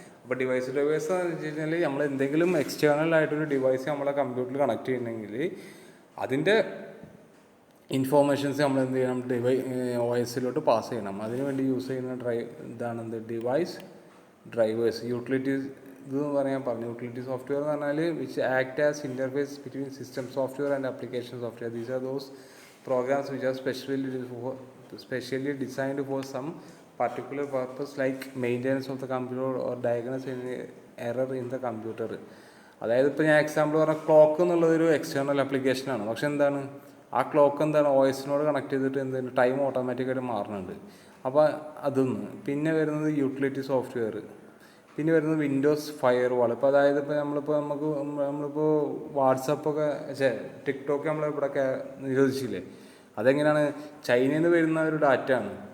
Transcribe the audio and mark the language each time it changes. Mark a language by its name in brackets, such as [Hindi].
[Malayalam] അപ്പോൾ ഡിവൈസ് എന്ന് വെച്ച് കഴിഞ്ഞാൽ നമ്മൾ എന്തെങ്കിലും എക്സ്റ്റേണൽ ആയിട്ടൊരു ഡിവൈസ് നമ്മളെ കമ്പ്യൂട്ടറിൽ കണക്ട് ചെയ്യണമെങ്കിൽ അതിൻ്റെ ഇൻഫോർമേഷൻസ് നമ്മൾ എന്ത് ചെയ്യണം, OS പാസ് ചെയ്യണം. അതിന് വേണ്ടി യൂസ് ചെയ്യുന്ന ഇതാണ് ഡിവൈസ് ഡ്രൈവേഴ്സ്. യൂട്ടിലിറ്റീസ് ഇതെന്ന് പറയാൻ പറഞ്ഞു. യൂട്ടിലിറ്റി സോഫ്റ്റ്വെയർ എന്ന് പറഞ്ഞാൽ [English] Which act as interface between system software and application software. These are those programs which are specially designed for some particular purpose like maintenance of the computer or diagnose any error in the computer. [Malayalam] അതായത് ഇപ്പോൾ ഞാൻ example പറഞ്ഞാൽ clock എന്നുള്ളതൊരു external ആപ്ലിക്കേഷനാണ്. പക്ഷെ എന്താണ് ആ clock എന്താണ് OS കണക്ട് ചെയ്തിട്ട് എന്താണ് ടൈം ഓട്ടോമാറ്റിക്കായിട്ട് മാറുന്നുണ്ട്. അപ്പോൾ അതൊന്ന്. പിന്നെ വരുന്നത് യൂട്ടിലിറ്റി സോഫ്റ്റ്വെയർ. പിന്നെ വരുന്നത് വിൻഡോസ് ഫയർവാൾ. ഇപ്പോൾ അതായത് ഇപ്പോൾ നമ്മളിപ്പോൾ വാട്സപ്പൊക്കെ ടിക്ടോക്ക് നമ്മളിവിടെയൊക്കെ നിരോധിച്ചില്ലേ, അതെങ്ങനെയാണ് ചൈനയിൽ നിന്ന് വരുന്ന ഒരു ഡാറ്റയാണ്.